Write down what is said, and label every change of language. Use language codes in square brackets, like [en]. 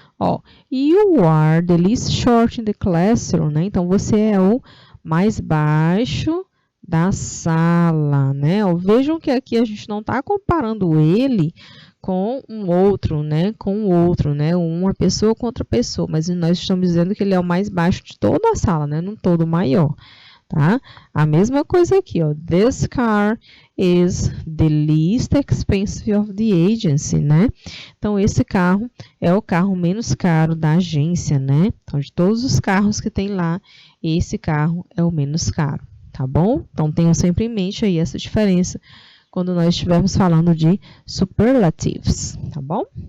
[en] Ó, you are the least short in the classroom, né? [pt] Então, você é o mais baixo da sala, né? Ó, vejam que aqui a gente não está comparando ele com um outro, né? Com o outro, né? Uma pessoa com outra pessoa, mas nós estamos dizendo que ele é o mais baixo de toda a sala, né? Num todo maior, tá? A mesma coisa aqui, ó. [en] This car is the least expensive of the agency, né? [pt] Então, esse carro é o carro menos caro da agência, né? Então, de todos os carros que tem lá, esse carro é o menos caro, tá bom? Então, tenham sempre em mente aí essa diferença quando nós estivermos falando de superlatives, tá bom?